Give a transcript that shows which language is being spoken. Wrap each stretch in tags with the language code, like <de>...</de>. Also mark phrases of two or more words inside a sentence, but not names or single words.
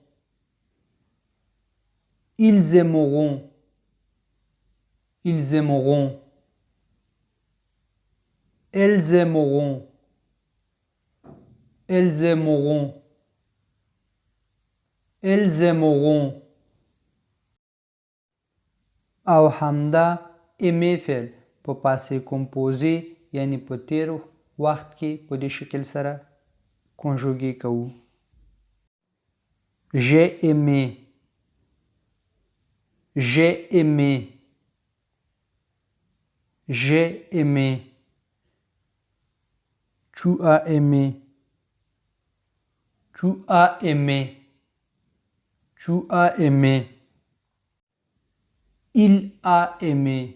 <fr>elles aimeront او</fr> <ps>همدا ایمې فعل په</ps> <fr>passé composé</fr> <ps>یعنی په تیر وخت کې په دې شکل سره کنجوګي کوو.</ps> <fr>j'ai aimé tu as aimé il a aimé</fr>